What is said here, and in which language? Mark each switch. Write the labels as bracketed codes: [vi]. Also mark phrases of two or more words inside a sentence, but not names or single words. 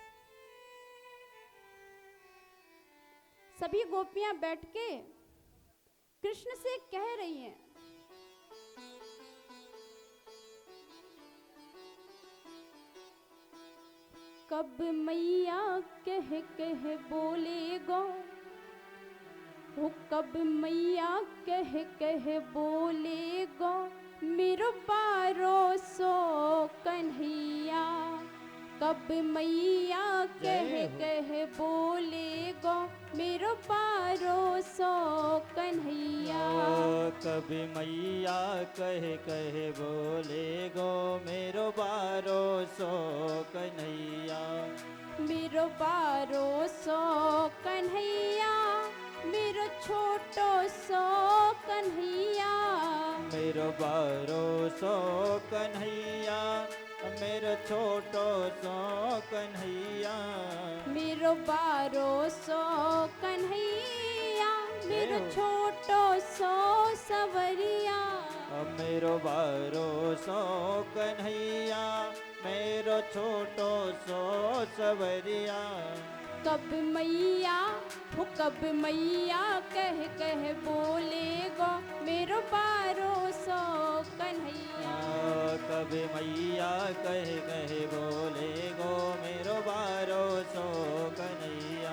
[hi] सभी गोपियां बैठ के कृष्ण से कह रही हैं, [bra] कब मैया कह बोलेगा, वो कब मैया कह बोलेगा, मेरो पारो सो कन्हैया। कब मैया कह बोलेगा, मेरो पारो सो कन्हैया। कभी मैया कह बोलेगो, मेरो बारो सो कन्हैया। मेरो बारो सो कन्हैया, मेरो छोटो सो कन्हैया। मेरो बारो सो कन्हैया, मेरो छोटो सो कन्हैया। मेरो बारो सो कन्हैया, मेरो छोटो सो सवरिया। मेरो बारो सो कन्हैया, मेरो छोटो सो सवरिया। कब मैया वो कब मैया कह बोलेगो, मेरो बारो सो कन्हैया। कभी मैया कह बोलेगो, मेरो बारो सो कन्हैया।